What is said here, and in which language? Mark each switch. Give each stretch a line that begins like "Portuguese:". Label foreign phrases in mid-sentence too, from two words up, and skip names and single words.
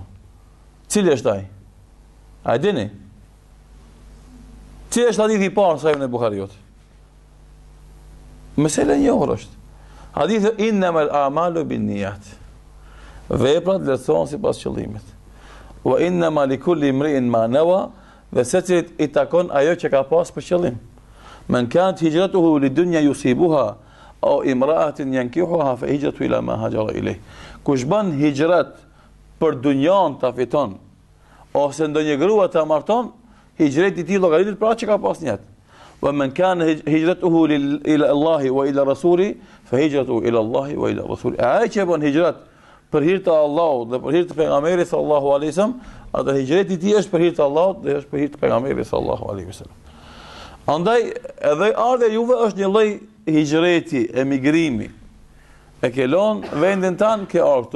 Albanian: Cili është ai? A e dini? Cili është hadithi i parë në Sahihun e Buhariut? Mesela e njohur është. Hadithi
Arabic: إنما الأعمال بالنيات.
Albanian: Veprat vlerësohen sipas qëllimit.
Arabic: وإنما لكل امرئ ما نوى,
Albanian: dhe secilit i takon ajo që ka pas për qëllim.
Arabic: من كانت هجرته لدنيا يصيبها أو امرأة ينكحها فهجرته إلى ما هاجر إليه.
Albanian: Kush bën hijrat për dunjan ta fiton ose ndonjë grua ta marton, hijreti i tij llogaritet për atë që ka pas në jetë.
Arabic: ومن كان هجرته إلى الله وإلى رسوله فهجرته إلى الله وإلى رسوله.
Albanian: Ai që bën hijrat për hir të Allahut dhe për hir të pejgamberit
Arabic: صلى الله عليه وسلم,
Albanian: atë hijreti i tij është për hir të Allahut dhe është për hir të pejgamberit
Arabic: صلى الله عليه وسلم.
Albanian: Andaj edhe ardha juve është një lloj hijreti, emigrimi. E ke lënë vendin tan, ke ardhur.